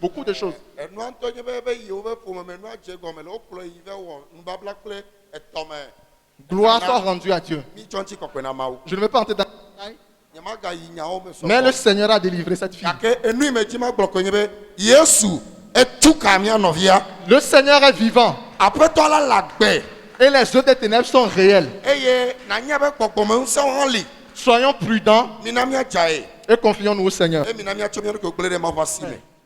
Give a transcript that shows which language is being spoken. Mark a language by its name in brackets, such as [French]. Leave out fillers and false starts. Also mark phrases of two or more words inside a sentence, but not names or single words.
[French] Beaucoup de choses. [Ewe] Enua ŋutɔ nye be yi wobe ƒome me enua dze gɔme le wokplɔ yi va wɔ nubabla kple etɔme. [French] Gloire soit rendue à Dieu. [Ewe] Mi tsɔ ŋuti kɔkɔe na Mawu. [French] Je ne vais pas entrer dans les détails, [Ewe] Nyemaga yi nyawo me [French] mais le [Ewe] sɔgbɔ. [French] Seigneur a délivré cette fille. [Ewe] Gake enui me dzi ma gblɔ koe nye be Yesu etu ka mia nɔvia. [French] Le Seigneur est vivant [Ewe] Aƒetɔ la le agbe [French] et les œuvres des ténèbres sont réelles. [Ewe] eye nanya be gbɔgbɔme ŋusẽwo hã li. [French] Soyons prudents [Ewe] Mina miadzae [French] et confions-nous au Seigneur. [Ewe] eye mina miatso mia ɖokui gblẽ ɖe Mawu ƒe asi me.